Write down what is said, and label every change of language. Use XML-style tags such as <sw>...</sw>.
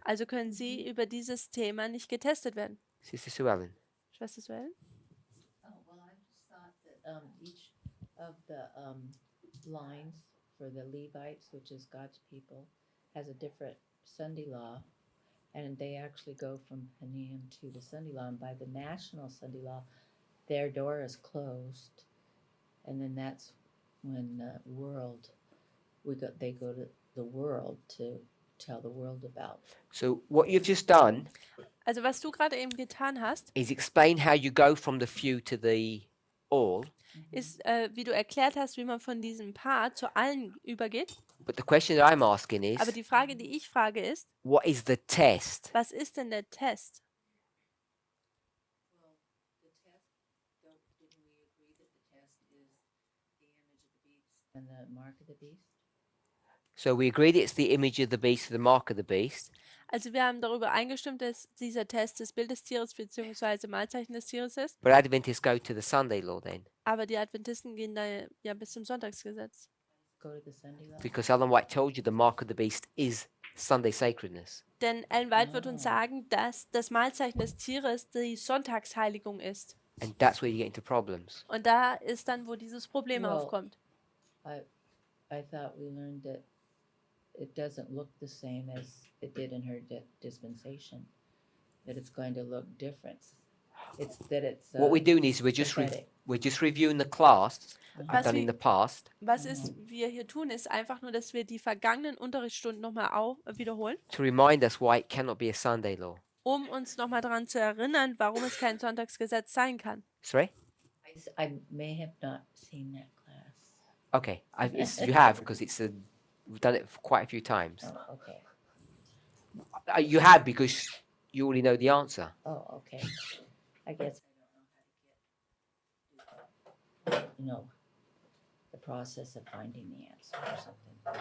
<de>Also können sie über dieses Thema nicht getestet werden.</de> <en>Sister Sue Ellen.</en> <de>Schwester Suellen?</de> <en>Oh, well, I just thought that each of the lines for the Levites, which is God's people, has a different Sunday law, and they actually go from Panim to the Sunday law. And by the national Sunday law, their door is closed, and then that's when the world they go to the world to tell the world about. So what you've just done</en> <de>Also was du gerade eben getan hast,</de> <en>is explain how you go from the few to the all.</en> <de>ist, wie du erklärt hast, wie man von diesem Paar zu allen übergeht.</de> <en>But the question that I'm asking is,</en> <de>Aber die Frage, die ich frage, ist,</de> <en>what is the test?</en> <de>was ist denn der Test?</de> <en>Well, the test, didn't we agree that the test is the image of the beast And the mark of the beast. So we agreed it's the image of the beast, the mark of the beast.</en> <de>Also wir haben darüber eingestimmt, dass dieser Test das Bild des Tieres bzw. Malzeichen des Tieres ist.</de> <en>But Adventists go to the Sunday law then,</en> <de>Aber die Adventisten gehen da ja bis zum Sonntagsgesetz.</de> <en>Go to the Sunday law. because Ellen White told you the mark of the beast is Sunday sacredness.</en> <de>Denn Ellen White wird uns sagen, dass das Malzeichen des Tieres die Sonntagsheiligung ist.</de> <en>And that's where you get into problems.</en> <de>Und da ist dann, wo dieses Problem</de> <en>Well,</en> <de>aufkommt.</de> <en>I thought we learned that it doesn't look the same as it did in her dispensation. That it's going to look different. It's that it's What we're doing is we're just reviewing the class I've done in the past</en> <de>Was wir hier tun, ist einfach nur, dass wir die vergangenen Unterrichtsstunden nochmal wiederholen,</de> <en>to remind us why it cannot be a Sunday law.</en> <de>um uns nochmal daran zu erinnern, warum es kein Sonntagsgesetz sein kann.</de> <en>Sorry? I may have not seen that class. Okay, you have because we've done it for quite a few times. Oh, okay. You have because you already know the answer. Oh, okay. I guess I don't know how to get, the process of finding the answer or something.</en>